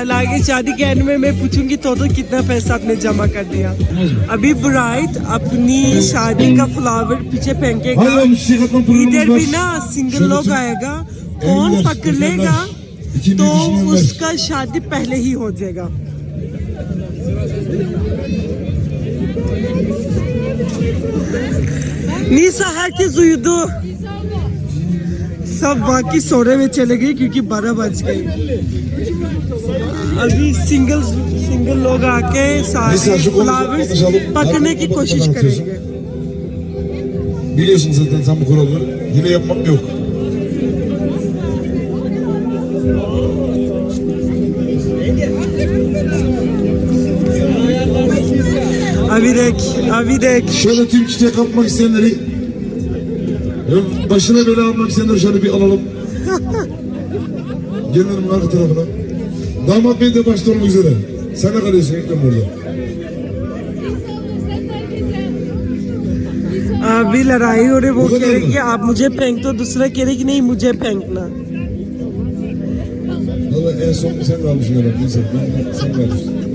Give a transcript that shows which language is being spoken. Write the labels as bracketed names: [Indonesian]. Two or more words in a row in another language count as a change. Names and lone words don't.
[Urdu] لیکن شادی کے اینڈ میں میں پوچھوں گی ٹوٹل کتنا پیسہ آپ نے جمع کر دیا. ابھی برائیڈ اپنی شادی کا فلاور پیچھے پھینکے گا، ادھر بھی نا سنگل لوگ آئے گا، کون پکڑ لے گا تو اس کا شادی پہلے ہی ہو جائے گا. [Turkish] Nisa herkes uyudu. [Urdu] سب باقی سونے میں چلے گئے کیونکہ 12 بج گئے. ابھی سنگل لوگ آ کے سارے فلاورز پکڑنے کی کوشش کریں گے. [Turkish] Biliyorsun zaten sen bu kuralı. Yine yapmak yok. Abi dek. Şöyle tüm çiçek kapmak isteyenleri, başına bela almak isteyenleri şöyle bir alalım. Gelin arka tarafına. Damat bey de başta olmak üzere. Sen ne kalıyorsun Ekrem burada? [Urdu] ابھی لڑائی ہو رہی، وہ کہہ رہے کہ آپ مجھے پھینک دو، دوسرا کہہ رہے کہ نہیں مجھے پھینکنا. [Turkish] Valla en son sen kalmışsın herhalde. Neyse sen kalmışsın.